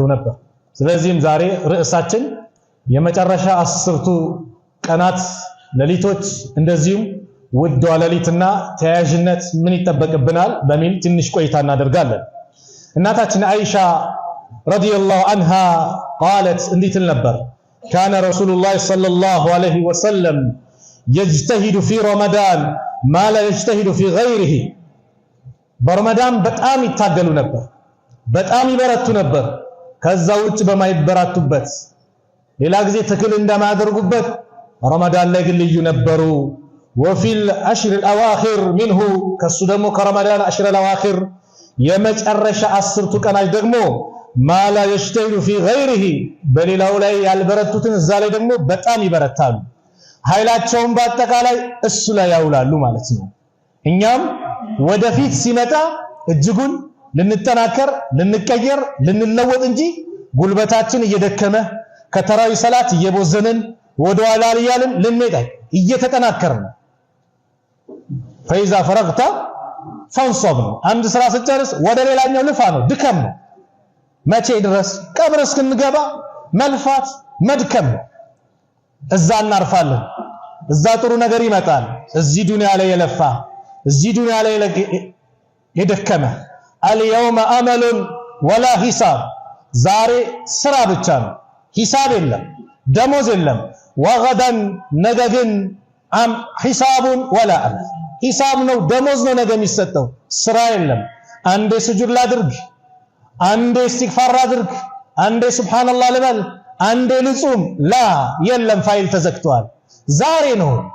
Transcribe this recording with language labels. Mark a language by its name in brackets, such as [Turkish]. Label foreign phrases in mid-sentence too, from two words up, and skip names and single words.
[Amharic] ነበር ስለዚህም ዛሬ ርዕሳችን የመጨረሻ 10ቱ ቀናት ለሊቶች እንደዚሁም ውድ ለሊትና ተያያዥነት ምን ይጠበቅብናል በሚል ትንሽ ቆይታ እናደርጋለን እናታችን አይሻ [Arabic] رضي الله عنها [Amharic] قالت እንዲህ ትል ነበር [Arabic] كان رسول الله صلى الله عليه وسلم يجتهد في رمضان ما لا يجتهد في غيره [Amharic] برمضان በጣም ይታገሉ ነበር በጣም ይበረቱ ነበር ከዛ ውጭ በማይበራቱበት ሌላ ጊዜ ትክል እንደማያደርጉበት ረመዳን ላይ ግን ልዩ ነበሩ [Arabic] وفي الاشهر الاواخر منه [Amharic] ከሱ ደግሞ ከረመዳን [Arabic] عشر الأواخر [Amharic] የመጨረሻ 10ቱ ቀናት ደግሞ [Arabic] ما لا يجتهد في غيره [Amharic] በሌላው ላይ ያልበረቱትን እዛ ላይ ደግሞ በጣም ይበረታሉ ኃይላቸውን በአጠቃላይ እሱ ላይ ያውላሉ ማለት ነው እኛም ወደፊት ሲመጣ እጅጉን ልንጠናከር ልንቀየር ልንለወጥ እንጂ ጉልበታችን እየደከመ ከተራዊ ሰላት እየቦዘንን ወደ ኋላ ያልን ልንሄድ እየተጠናከርን [Arabic] فإذا فرغت فانصب [Amharic] አንድ ስራ ስጨርስ ወደ ሌላኛው ልፋ ነው ድከም ነው መቼ ድረስ ቀብር እስክንገባ መልፋት መድከም እዛ እናርፋለን እዛ ጥሩ ነገር ይመጣል እዚህ ዱንያ ላይ የለፋ እዚህ ዱንያ ላይ የደከመ [Arabic] اليوم امل ولا حساب [Amharic] ዛሬ ስራ ብቻ ነው ሂሳብ የለም ደሞዝ የለም። ወገደን ነገ ግን ሒሳቡን [Arabic] ولا عمل [Amharic] ሒሳብ ነው ደሞዝ ነው ነገ የሚሰጠው ስራ የለም። አንዴ ስጁድ ላድርግ፣ አንዴ ኢስቲግፋር አድርግ፣ አንዴ ሱብሃንአላህ ልበል፣ አንዴ ልጹም ላ የለም። ፋይል ተዘግቷል። ዛሬ ነው